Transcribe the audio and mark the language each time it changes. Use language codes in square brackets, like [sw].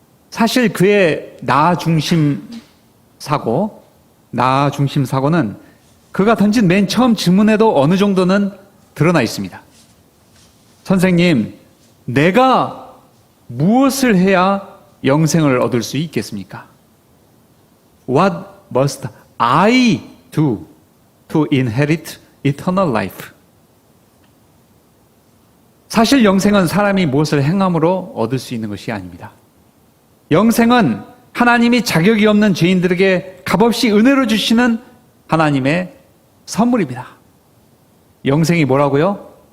[ko] 사실 그의 나 중심 사고는 그가 던진 맨 처음 질문에도 어느 정도는 드러나 있습니다. 선생님, 내가 무엇을 해야 영생을 얻을 수 있겠습니까? [en] What must I do to inherit eternal life? [ko] 사실 영생은 사람이 무엇을 행함으로 얻을 수 있는 것이 아닙니다. 영생은 하나님이 자격이 없는 죄인들에게 값없이 은혜로 주시는 하나님의 선물입니다. 영생이 뭐라고요?